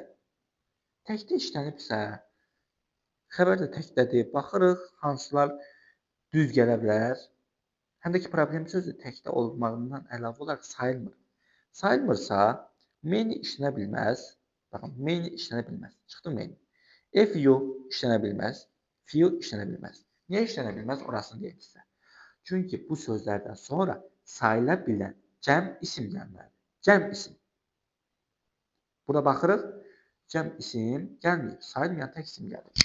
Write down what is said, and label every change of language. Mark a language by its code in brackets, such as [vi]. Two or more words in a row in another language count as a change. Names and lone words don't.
[az] Təkdə işlənibsə, xəbər də təkdədir. Baxırıq, hansılar düz gələ bilər. Həm də ki, problem sözü təkdə olmağından əlavə olaraq sayılmır. Sayılmırsa, many işlənə bilməz. Baxın, many işlənə bilməz. Çıxdı many. [en] If you [az] işlənə bilməz. Few işlənə bilməz. Niyə işlənə bilməz? Orasını deyim sizə. Çünki bu sözlərdən sonra sayıla bilən cəm isim gəlməlidir. Cəm isim. Buna baxırıq. Cəm isim gəlməyib. Sayılmayan tək isim gəlir.